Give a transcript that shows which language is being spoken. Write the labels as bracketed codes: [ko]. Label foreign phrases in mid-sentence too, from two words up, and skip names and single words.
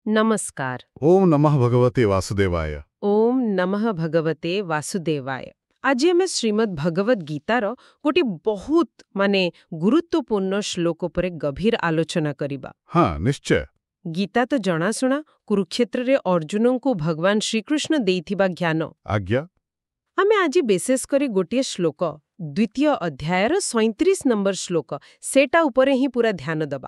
[hi] नमस्कार। [sa] ओम नमः भगवते वासुदेवाय। ओम नमः भगवते वासुदेवाय। [or] আজি ଆମେ ଶ୍ରୀମଦ୍ ଭଗବତ ଗୀତାର ଗୋଟିଏ ବହୁତ ଗୁରୁତ୍ୱପୂର୍ଣ୍ଣ ଶ୍ଲୋକ ଉପରେ ଗଭୀର ଆଲୋଚନା କରିବା। [hi] हाँ निश्चय। [or] ଗୀତା ତ ଜଣାଶୁଣା କୁରୁକ୍ଷେତ୍ରରେ ଅର୍ଜୁନଙ୍କୁ ଭଗବାନ ଶ୍ରୀକୃଷ୍ଣ ଦେଇଥିବା ଜ୍ଞାନ। [hi] आज्ञा। [or] ଆମେ ଆଜି ବିଶେଷ କରି ଗୋଟିଏ ଶ୍ଲୋକ ଦ୍ୱିତୀୟ ଅଧ୍ୟାୟର 37 ନମ୍ବର ଶ୍ଲୋକ ସେଟା ଉପରେ ହିଁ ପୁରା ଧ୍ୟାନ ଦେବା।